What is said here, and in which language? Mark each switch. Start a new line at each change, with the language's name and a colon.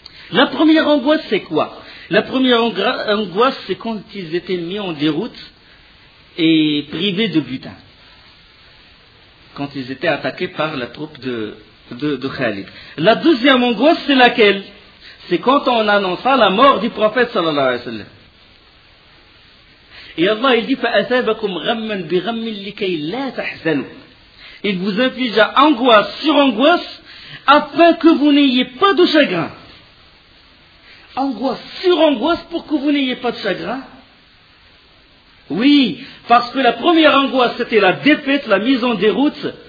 French: La première angoisse, c'est quoi? La première angoisse, c'est quand ils étaient mis en déroute et privés de butin. Quand ils étaient attaqués par la troupe de Khalid. La deuxième angoisse, c'est laquelle? C'est quand on annonça la mort du prophète, sallallahu alayhi wa sallam. Et Allah, il dit,
Arabic: فَأَثَابَكُمْ غَمَّنْ بِغَمِّنْ لِكَيْ لَا تَحْزَنُوا.
French: Il vous inflige angoisse sur angoisse, afin que vous n'ayez pas de chagrin. Angoisse sur angoisse pour que vous n'ayez pas de chagrin. Oui, parce que la première angoisse, c'était la défaite, la mise en déroute.